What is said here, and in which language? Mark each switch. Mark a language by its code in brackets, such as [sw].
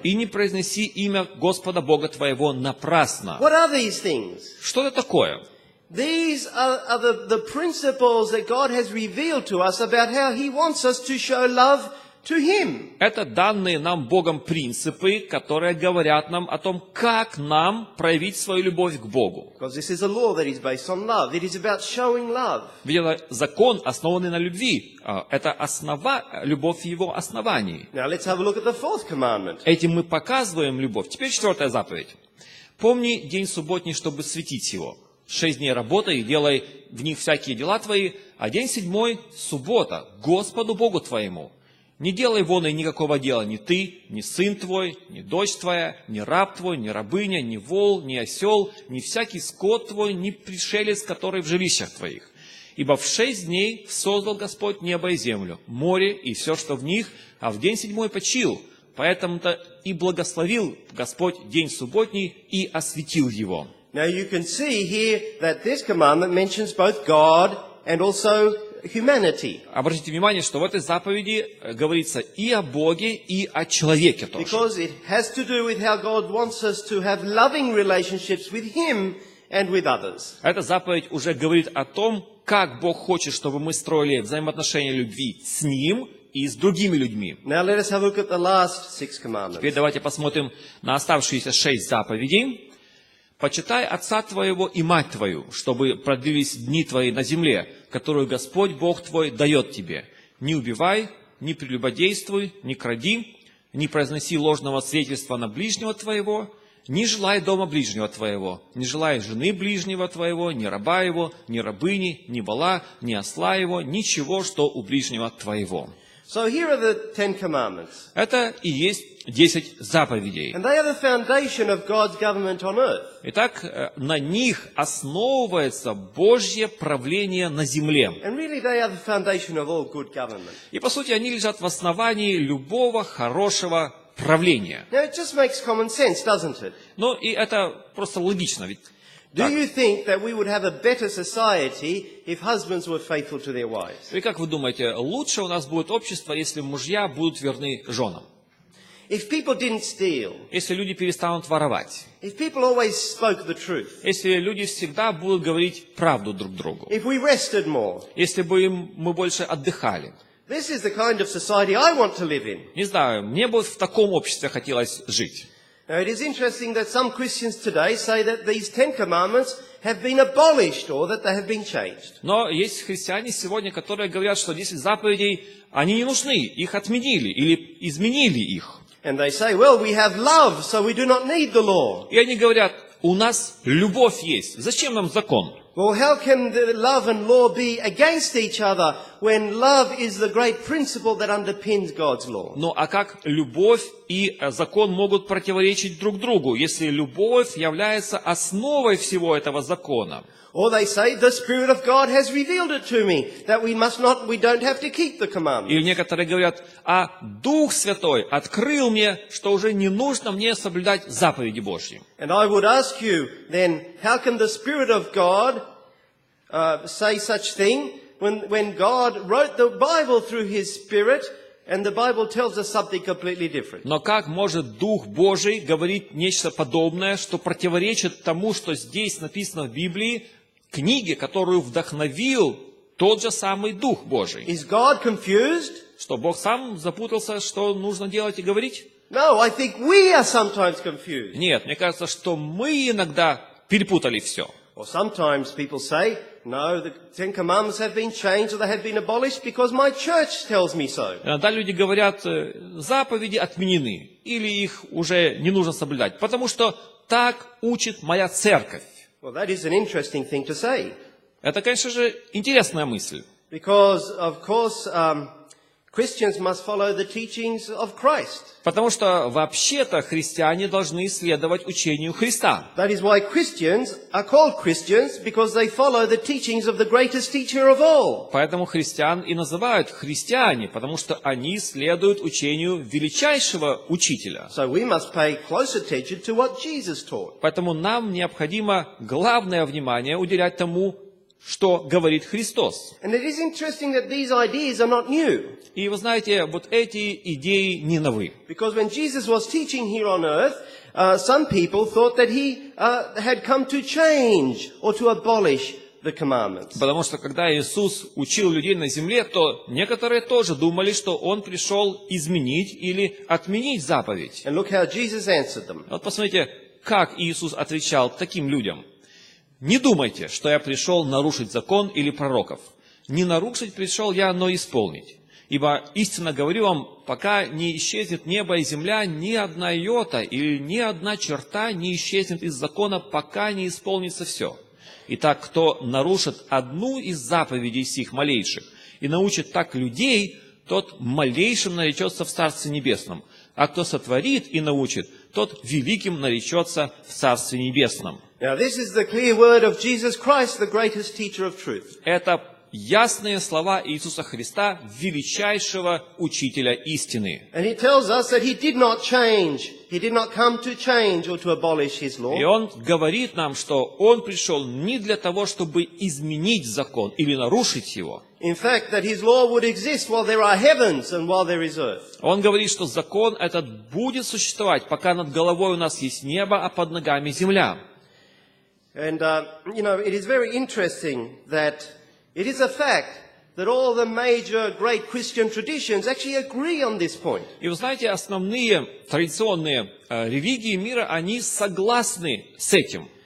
[ru] «И не произноси имя Господа Бога твоего напрасно». [en] What are these things? [ru] Что это такое? [en] These are the principles that God has revealed to us about how He wants us to show love to Him. [ru] Это данные нам Богом принципы, которые говорят нам о том, как нам проявить свою любовь к Богу. [en] Because this is a law that is based on love. It is about showing love. [ru] Ведь это закон, основанный на любви. Это любовь в его основании. [en] Now let's have a look at the 4th commandment. [ru] Этим мы показываем любовь. Теперь 4-я заповедь. «Помни день субботний, чтобы светить его. 6 дней работай и делай в них всякие дела твои, а день 7 – суббота, Господу Богу твоему. Не делай вон и никакого дела ни ты, ни сын твой, ни дочь твоя, ни раб твой, ни рабыня, ни вол, ни осел, ни всякий скот твой, ни пришелец, который в жилищах твоих. Ибо в 6 дней создал Господь небо и землю, море и все, что в них, а в день 7 почил. Поэтому-то и благословил Господь день субботний и осветил его». [en] Now you can see here that this commandment mentions both God and also humanity. [ru] Обратите внимание, что в этой заповеди говорится и о Боге, и о человеке тоже. [en] Because it has to do with how God wants us to have loving relationships with Him and with others. [ru] Эта заповедь уже говорит о том, как Бог хочет, чтобы мы строили взаимоотношения любви с Ним и с другими людьми. [en] Now let us have a look at the last 6 commandments. [ru] Теперь давайте посмотрим на оставшиеся 6 заповедей. «Почитай отца твоего и мать твою, чтобы продлились дни твои на земле, которую Господь Бог твой дает тебе. Не убивай, не прелюбодействуй, не кради, не произноси ложного свидетельства на ближнего твоего, не желай дома ближнего твоего, не желай жены ближнего твоего, ни раба его, ни рабыни, ни вола, ни осла его, ничего, что у ближнего твоего». [en] So here are the 10 commandments. [ru] Это и есть 10 заповедей. [en] And they are the foundation of God's government on earth. [ru] Итак, на них основывается Божье правление на земле. [en] And really they are the foundation of all good government. [ru] И, по сути, они лежат в основании любого хорошего правления. [en] Now it just makes common sense, doesn't it? [ru] Ну, и это просто логично. Ведь [en] Do you think that we would have a better society if husbands were faithful to their wives? [ru] И как вы думаете, лучше у нас будет общество, если мужья будут верны женам? [en] If people didn't steal, [ru] Если люди перестанут воровать? [en] if people always spoke the truth, [ru] Если люди всегда будут говорить правду друг другу? [en] if we rested more, [ru] Если бы мы больше отдыхали? [en] this is the kind of society I want to live in. [ru] Не знаю, мне бы в таком обществе хотелось жить. [en] Now it is interesting that some Christians today say that these 10 commandments have been abolished or that they have been changed. [ru] Но есть христиане сегодня, которые говорят, что 10 заповедей, они не нужны, их отменили или изменили их. [en] And they say, well, we have love, so we do not need the law. [ru] И они говорят, у нас любовь есть, зачем нам закон? [en] Well, how can the love and law be against each other when love is the great principle that underpins God's law? [ru] Ну а как любовь и закон могут противоречить друг другу, если любовь является основой всего этого закона? [en] Or they say, the Spirit of God has revealed it to me, that we don't have to keep the commandments. [ru] Или некоторые говорят, а Дух Святой открыл мне, что уже не нужно мне соблюдать заповеди Божьи. [en] And I would ask you then, how can the Spirit of God say such thing when God wrote the Bible through His Spirit and the Bible tells us something completely different? [ru] Но как может Дух Божий говорить нечто подобное, что противоречит тому, что здесь написано в Библии, книге, которую вдохновил тот же самый Дух Божий? [en] Is God confused? [ru] Что Бог сам запутался, что нужно делать и говорить? [en] No, I think we are sometimes confused. [ru] Нет, мне кажется, что мы иногда перепутали все. [en] Or sometimes people say, no, the Ten Commandments have been changed or they have been abolished because my church tells me so. [ru] Иногда люди говорят, заповеди отменены, или их уже не нужно соблюдать, потому что так учит моя церковь. [en] Well, that is an interesting thing to say. [ru] Это, конечно же, интересная мысль. [en] Because, of course, Christians must follow the teachings of Christ. [ru] Потому что, вообще-то, христиане должны следовать учению Христа. [en] That is why Christians are called Christians, because they follow the teachings of the greatest teacher of all. [ru] Поэтому христиан и называют христиане, потому что они следуют учению величайшего учителя. [en] So we must pay close attention to what Jesus taught. [ru] Поэтому нам необходимо главное внимание уделять тому, что говорит Христос. [en] And it is interesting that these ideas are not new. [ru] И вы знаете, вот эти идеи не новы. [en] Because when Jesus was teaching here on earth, some people thought that he had come to change or to abolish the commandments. [ru] Потому что когда Иисус учил людей на земле, то некоторые тоже думали, что Он пришел изменить или отменить заповедь. [en] And look how Jesus answered them. [ru] Вот посмотрите, как Иисус отвечал таким людям. «Не думайте, что я пришел нарушить закон или пророков. Не нарушить пришел я, но исполнить. Ибо истинно говорю вам, пока не исчезнет небо и земля, ни одна йота или ни одна черта не исчезнет из закона, пока не исполнится все. Итак, кто нарушит одну из заповедей сих малейших и научит так людей, тот малейшим наречется в Царстве Небесном. А кто сотворит и научит, тот великим наречется в Царстве Небесном». [en] Now this is the clear word of Jesus Christ, the greatest teacher of truth. [ru] Это ясные слова Иисуса Христа, величайшего учителя истины. [en] And he tells us that he did not change. He did not come to change or to abolish his law. [ru] И Он говорит нам, что Он пришел не для того, чтобы изменить закон или нарушить его. [en] In fact, that his law would exist while there are heavens and while there is earth. [ru] Он говорит, что закон этот будет существовать, пока над головой у нас есть небо, а под ногами земля. [en] And, it is very interesting that it is a fact that all the major great Christian traditions actually agree on this point. [ru] И вы знаете, основные традиционные религии мира, они согласны с этим.